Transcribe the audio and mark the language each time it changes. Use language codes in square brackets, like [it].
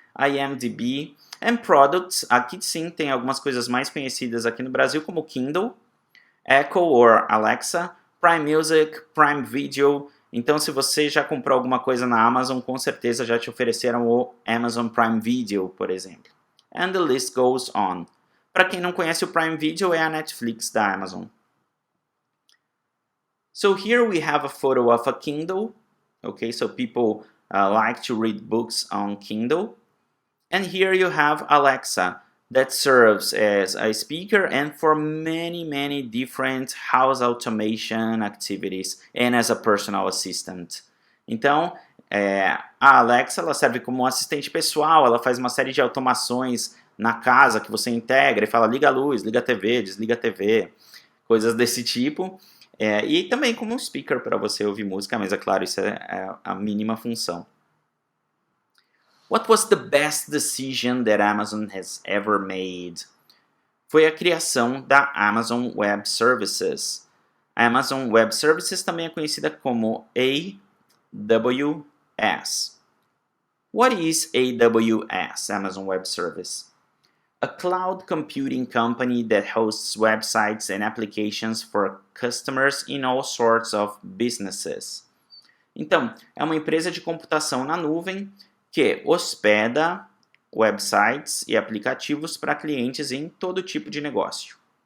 [pt] IMDb and Products, aqui sim tem algumas coisas mais conhecidas aqui no Brasil, como Kindle, Echo or Alexa, Prime Music, Prime Video. Então, se você já comprou alguma coisa na Amazon, com certeza já te ofereceram o Amazon Prime Video, por exemplo. [en] And the list goes on. [pt] Para quem não conhece, o Prime Video é a Netflix da Amazon. [en] So here we have a photo of a Kindle. Okay, so people like to read books on Kindle. And here you have Alexa, that serves as a speaker and for many different house automation activities and as a personal assistant. [pt] Então, a Alexa ela serve como um assistente pessoal, ela faz uma série de automações na casa que você integra e fala liga a luz, liga a TV, desliga a TV, coisas desse tipo. E também como um speaker para você ouvir música, mas é claro, isso é a mínima função. [en] What was the best decision that Amazon has ever made? [pt] Foi a criação da Amazon Web Services. A Amazon Web Services também é conhecida como AWS. [en] What is AWS, Amazon Web Service? A cloud computing company that hosts websites and applications for customers in all sorts of businesses. [pt] Então, é uma empresa de computação na nuvem que hospeda websites e aplicativos para clientes em todo tipo de negócio.